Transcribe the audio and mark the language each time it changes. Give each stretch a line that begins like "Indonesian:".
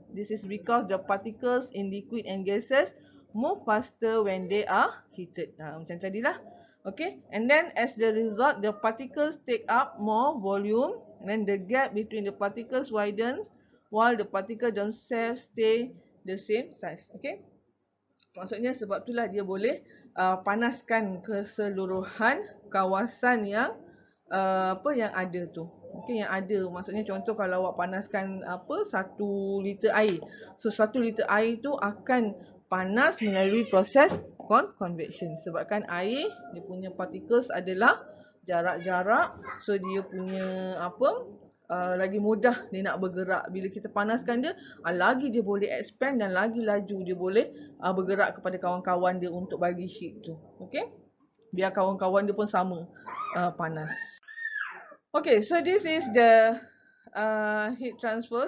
English: This is because the particles in liquid and gases move faster when they are heated.
Malay: Macam tadilah.
English: Okay. And then as the result, the particles take up more volume. And then the gap between the particles widens while the particles themselves stay the same size. Okay.
Malay: Maksudnya sebab itulah dia boleh panaskan keseluruhan kawasan yang yang ada tu. Okey, yang ada. Maksudnya contoh kalau awak panaskan 1 liter air. So 1 liter air tu akan panas melalui proses convection. Sebabkan air dia punya particles adalah jarak-jarak. So dia punya lagi mudah dia nak bergerak. Bila kita panaskan dia, lagi dia boleh expand dan lagi laju dia boleh bergerak kepada kawan-kawan dia untuk bagi heat tu. Okey? Biar kawan-kawan dia pun sama panas.
English: Okay, so this is the heat transfer.